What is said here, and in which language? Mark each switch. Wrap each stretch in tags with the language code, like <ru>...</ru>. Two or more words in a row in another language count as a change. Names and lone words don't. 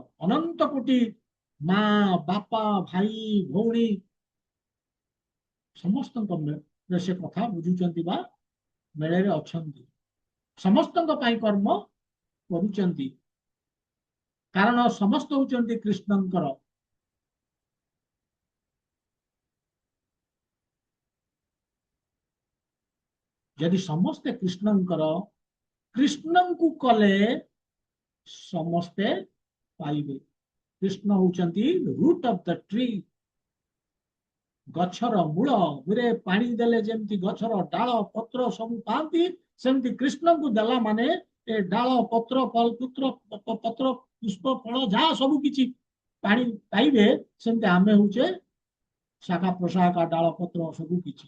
<or>ଅନନ୍ତ କୋଟି ମା ବାପା ଭାଇ ଭଉଣୀ ସମସ୍ତଙ୍କ ସେ କଥା ବୁଝୁଛନ୍ତି ବା ମେଳରେ ଅଛନ୍ତି। ସମସ୍ତଙ୍କ ପାଇଁ କର୍ମ କରୁଛନ୍ତି, କାରଣ ସମସ୍ତେ ହଉଛନ୍ତି କୃଷ୍ଣଙ୍କର। ଯଦି ସମସ୍ତେ କୃଷ୍ଣଙ୍କର କୃଷ୍ଣ କୁ କଲେ ସମସ୍ତେ ପାଇବେ। କୃଷ୍ଣ ହଉଛନ୍ତି</or> <en>root of the tree,</en> <or>ଗଛର ମୂଳ ଗୁଡ଼େ ପାଣି ଦେଲେ ଯେମିତି ଗଛର ଡାଳ ପତ୍ର ସବୁ ପାଇବେ, ସେମିତି କୃଷ୍ଣ କୁ ଦେଲା ମାନେ ଏ ଡାଳ ପତ୍ର ଫଳ ପୁତ୍ର ପତ୍ର ପୁଷ୍ପ ଫଳ ଯାହା ସବୁ କିଛି ପାଣି ପାଇବେ, ସେମିତି ଆମେ ହଉଛେ ଶାଖା ପ୍ରଶାଖା ଡାଳ ପତ୍ର ସବୁ କିଛି पानी पाइबे, सेमती आमे होचे शाखा प्रशाखा डाल पत्र सब किछि।</or>